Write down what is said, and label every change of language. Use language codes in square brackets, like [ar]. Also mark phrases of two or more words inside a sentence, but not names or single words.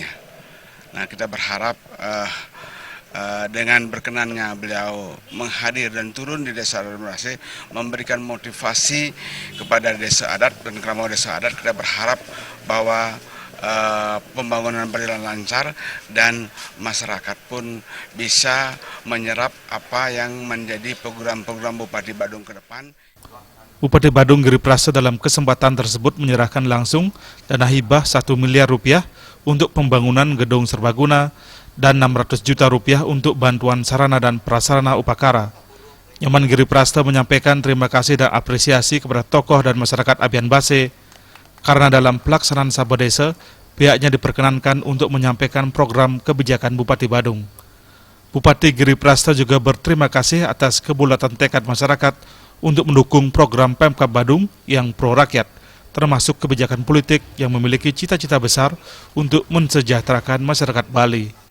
[id] Nah, kita berharap dengan berkenannya beliau menghadir dan turun di Desa Adat Base, memberikan motivasi kepada Desa Adat dan kerama Desa Adat. Kita berharap bahwa pembangunan berjalan lancar dan masyarakat pun bisa menyerap apa yang menjadi program-program Bupati Badung ke depan. Bupati Badung Giri Prasto dalam kesempatan tersebut menyerahkan langsung dana hibah 1 miliar rupiah untuk pembangunan gedung serbaguna dan 600 juta rupiah untuk bantuan sarana dan prasarana upakara. Nyoman Giri Prasto menyampaikan terima kasih dan apresiasi kepada tokoh dan masyarakat Abian Base karena dalam pelaksanaan Sabodesa pihaknya diperkenankan untuk menyampaikan program kebijakan Bupati Badung. Bupati Giri Prasto juga berterima kasih atas kebulatan tekad masyarakat untuk mendukung program Pemkab Badung yang pro rakyat, termasuk kebijakan politik yang memiliki cita-cita besar untuk mensejahterakan masyarakat Bali.